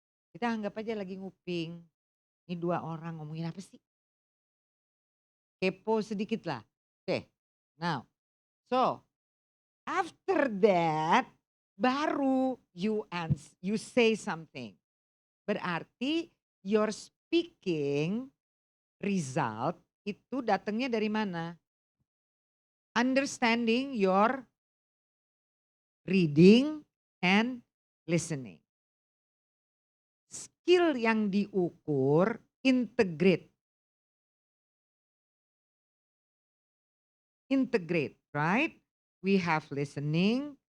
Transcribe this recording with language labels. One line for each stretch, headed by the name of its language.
Indonesian: Kita anggap aja lagi nguping. Ini 2 orang ngomongin apa sih? Kepo sedikit lah. Oke.
English: Now, so after that baru you say something.
Indonesian: Berarti
English: your speaking result
Indonesian: itu datangnya dari mana?
English: Understanding your reading and listening. Skill
Indonesian: yang diukur
English: integrate, right? We have listening,